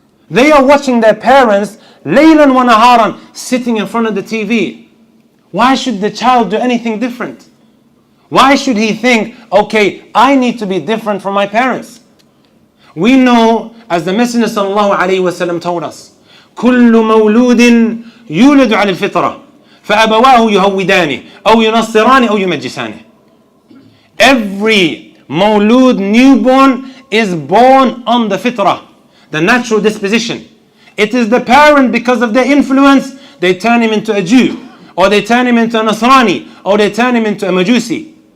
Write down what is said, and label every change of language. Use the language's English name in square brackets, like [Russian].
[English] They are watching their parents laylan wa naharan sitting in front of the TV. Why should the child do anything different? Why should he think, okay, I need to be different from my parents? We know, as the Messenger sallallahu alaihi wasallam told us, [Arabic] كل مولود يولد على الفطرة فأبواه يهودانه أو ينصرانه أو يمجسانه. [English] Every مولود newborn is born on the fitrah, the natural disposition. It is the parent, because of their influence, they turn him into a Jew, or they turn him into a Nasrani, or they turn him into a Majusi.